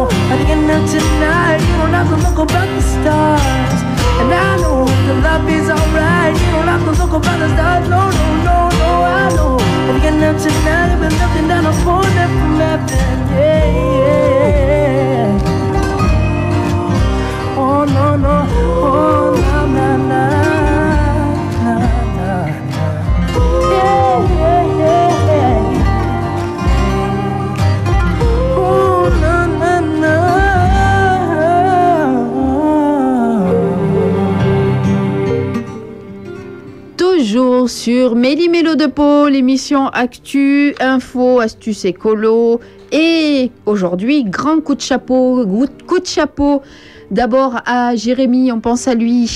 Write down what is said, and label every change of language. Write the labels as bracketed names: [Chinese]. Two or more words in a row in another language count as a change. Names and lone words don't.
[English] At the end of tonight you don't have to look up at the stars. And I know the love is alright. You don't have to look up at the stars. No, no, no, no, I know. At the end of tonight we're looking down upon it from heaven. Yeah, yeah. Oh no no, oh na na na, na na na. Yeah yeah yeah. Oh na na na. [French] Toujours sur Méli-Mélo de Pau, l'émission Actu, Info, Astuces Écolo. Et aujourd'hui, grand coup de chapeau, d'abord à Jérémy, on pense à lui.